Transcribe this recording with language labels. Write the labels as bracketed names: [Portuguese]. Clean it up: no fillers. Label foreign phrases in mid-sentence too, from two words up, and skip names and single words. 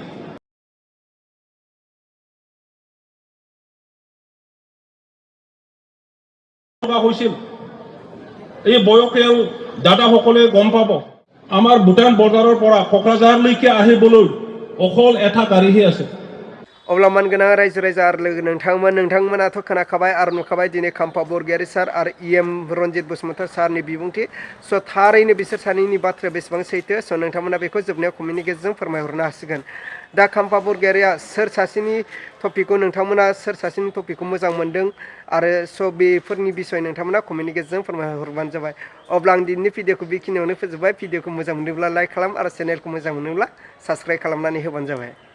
[Assamese] হৈছিল এই বয়সীয়াল দাদাসকলে গম পাব আমাৰ ভূটান বৰ্ডাৰৰ পৰা কোকৰাঝাৰলৈকে আহিবলৈ অকল এটা গাড়ীহে আছে [Bodo] अब्ला मानगोनां रायजो राजा आरो लोगो नोंथांमोनाथ' खोनाखाबाय आरो नुखाबाय दिनै काम्पा बरगयारी सार आरो EM रनजित बसुमतारी सारनि बिबुंथि स' थारैनो बिसोर सानैनि बाथ्राया बेसेबां सैथो स' नोंथांमोना बेखौ जोबनायाव कमेन्टनि गेजेरजों फोरमायहरनो हासिगोन दा काम्पा बरगयारीया सोर सासेनि टपिकखौ नोंथांमोना सोर सासेनि टपिकखौ मोजां मोनदों आरो स' बेफोरनि बिसय नोंथांमोना कमेन्टनि गेजेरजों फोरमायहरबानो जाबाय अब्ला आं दिनैनि भिडिअखौ बेखिनियावनो फोजोबबाय भिडिअखौ मोजां मोनोब्ला लाइक खालाम आरो चेनेलखौ मोजां मोनोब्ला साबस्क्राइब खालामनानै होबानो जाबाय